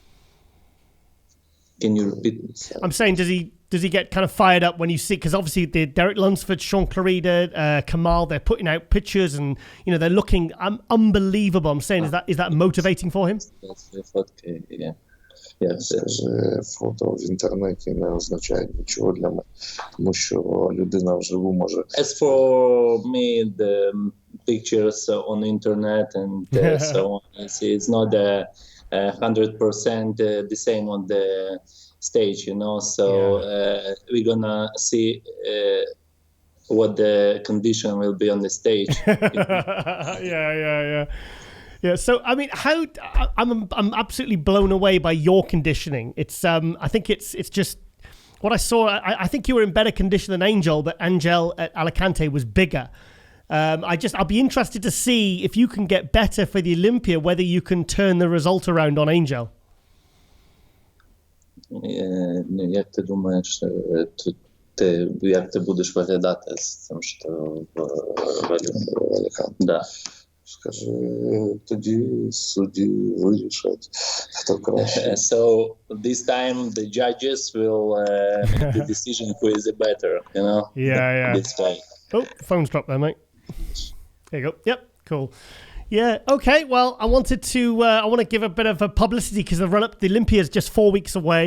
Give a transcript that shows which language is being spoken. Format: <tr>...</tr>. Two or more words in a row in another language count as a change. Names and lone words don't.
<en>Can you repeat? I'm saying, does he get kind of fired up when you see, because obviously the Derek Lunsford, Sean Clarida, Kamal, they're putting out pictures and, you know, they're looking unbelievable. I'm saying, is that motivating for him? Yeah.</en> <uk>Фото в інтернеті не означає нічого для мене, тому що людина вживу може.</uk> <en>As for me, the pictures on internet and so on, it's not 100% the same on the stage, you know. So we're gonna see what the condition will be on the stage. Yeah, so I mean, I'm absolutely blown away by your conditioning. It's I think it's just what I saw. I think you were in better condition than Angel, but Angel at Alicante was bigger. I'll be interested to see if you can get better for the Olympia, whether you can turn the result around on Angel.</en> <uk>Як ти думаєш, як ти будеш виглядати з цим, що в Аліканте? Да. Скажи, тоді судді вирішать, хто краще.</uk> <en>So this time the judges will make the decision who is the better, you know? Yeah. This way. Oh, phone's dropped there, mate. There you go. Yep, cool. Yeah, okay. Well, I want to give a bit of a publicity because the run-up to the Olympia is just 4 weeks away.</en>